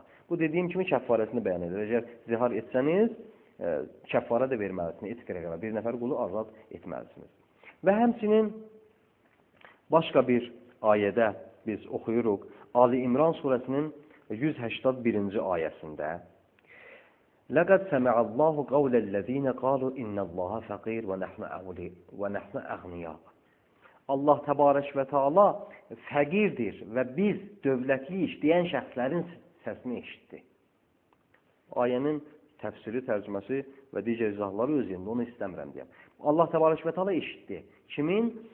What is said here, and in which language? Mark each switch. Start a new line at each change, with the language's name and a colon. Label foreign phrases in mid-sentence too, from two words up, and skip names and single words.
Azerbaijani: Bu dediyim kimi kəffarəsini bəyan edir. Əgər zihar etsəniz kəffara da verməlisiniz,
Arabic: عتق رقبة,
Azerbaijani: bir nəfər qulu azad etməlisiniz. Və həmçinin başqa bir ayədə biz oxuyuruq, Ali İmran surəsinin 181-ci ayəsində
Arabic: لَقَدْ سَمِعَ اللّٰهُ قَوْلَ الَّذ۪ينَ قَالُوا اِنَّ اللّٰهَ فَقِيرٌ وَنَحْنُ أَغْنِيَا.
Azerbaijani: Allah Təbarək və Teala fəqirdir və biz dövlətli işləyən şəxslərin səsini eşitdi. Ayənin təfsiri, tərcüməsi və digər izahları öz yerində, onu istəmirəm deyəm. Allah Təbarək və Teala eşitdi. Kimin?